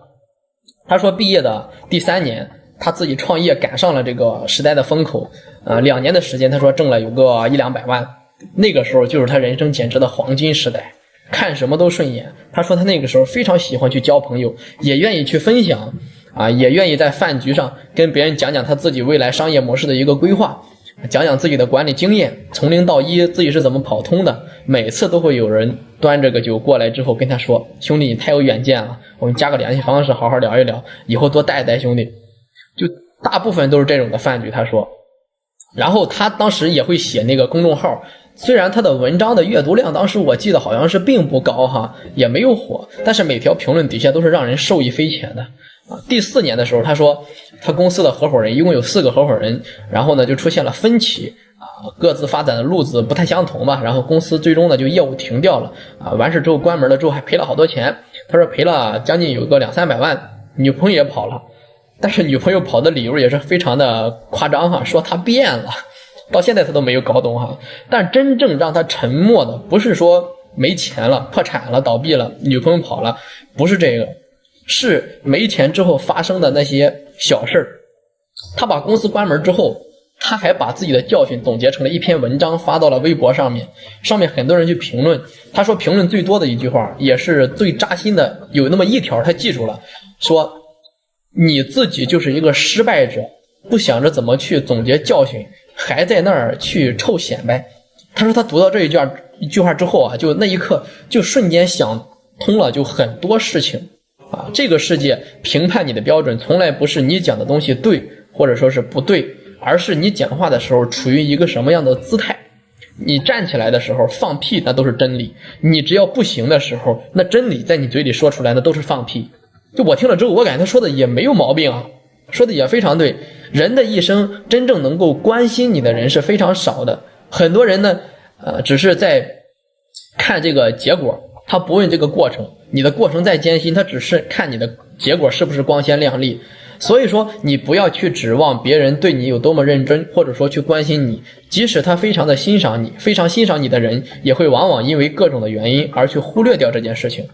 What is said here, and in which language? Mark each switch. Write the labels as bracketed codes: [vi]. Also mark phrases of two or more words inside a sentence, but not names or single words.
[zh] 他說畢業的第3年他自己創業趕上了這個時代的風口，2年的時間他說掙了有個100-200萬，那個時候就是他人生簡直的黄金時代，看什麼都順眼。他說他那個時候非常喜歡去交朋友，也願意去分享也願意在飯局上跟別人講講他自己未來商業模式的一個規劃，講講自己的管理經驗，從0 到1 自己是怎麼跑通的。每次都会有人端着个酒过来之后跟他说，兄弟你太有远见了，我们加個聯繫方式好好聊一聊，以後多帶兄弟。就大部分都是這種的飯局他說。然後他當時也會寫那個公眾號，雖然他的文章的閱讀量當時我記得好像是並不高也沒有火，但是每條評論底下都是讓人受益匪淺的。第4年的時候他說他公司的合夥人一共有4個合夥人，然後呢就出現了分歧各自發展的路子不太相同吧，然後公司最終呢就業務停掉了完事之後關門了之後還賠了好多錢，他說賠了將近有個200-300 萬，女朋友也跑了，但是女朋友跑的理由也是非常的誇張說他變了，到現在他都沒有搞懂但真正讓他沉默的不是說沒錢了破產了倒閉了女朋友跑了，不是這個，是沒錢之後發生的那些小事。他把公司關門之後，他還把自己的教訓總結成了一篇文章發到了微博上面，上面很多人去評論。他說評論最多的一句話也是最扎心的，有那麼一條他記住了，說你自己就是一個失敗者，不想着怎麼去總結教訓，還在那兒去臭顯擺。他說他讀到這一句話之後就那一刻就瞬間想通了，就很多事情這個世界評判你的標準從來不是你講的東西對或者說是不對，而是你講話的時候處於一個什麼樣的姿態。你站起來的時候放屁那都是真理，你只要不行的時候，那真理在你嘴裡說出來那都是放屁。就我聽了之後，我感覺他說的也沒有毛病說的也非常對。人的一生真正能夠關心你的人是非常少的，很多人呢只是在看這個結果，他不問這個過程，你的過程再艱辛，他只是看你的結果是不是光鮮亮麗。所以說你不要去指望別人對你有多麼認真，或者說去關心你，即使他非常的欣賞你，非常欣賞你的人也會往往因為各種的原因而去忽略掉這件事情。